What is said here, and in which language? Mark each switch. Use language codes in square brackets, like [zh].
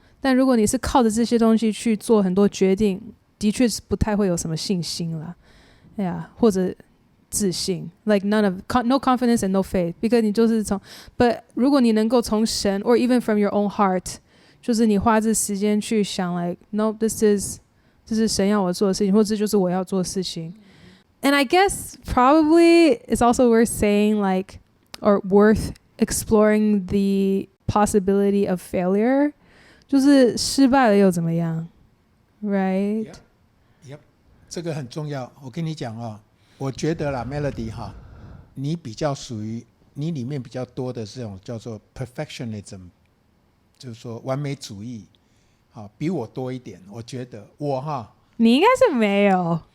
[zh] 但如果你是靠着这些东西去做很多决定，的确是不太会有什么信心啦，哎呀，或者自信 ， [en] like no confidence and no faith，because [zh] 你就是从 ， [en] but [zh] 如果你能够从神 [en] or even from your own heart， [zh] 就是你花这时间去想 [en] like no this is [zh] 这是神要我做的事情，或者这就是我要做的事情。 [en] And I guess probably it's also worth saying like or worth exploring the possibility of failure， [zh] 就是失败了又怎么样 [en] ，right？ [zh] Yep， 这个很重要。我跟你讲哦，我觉得啦 ，Melody 哈，你比较属于你里面比较多的这种叫做 perfectionism， 就是说完美主义，好，比我多一点。我觉得我哈，你应该是没有，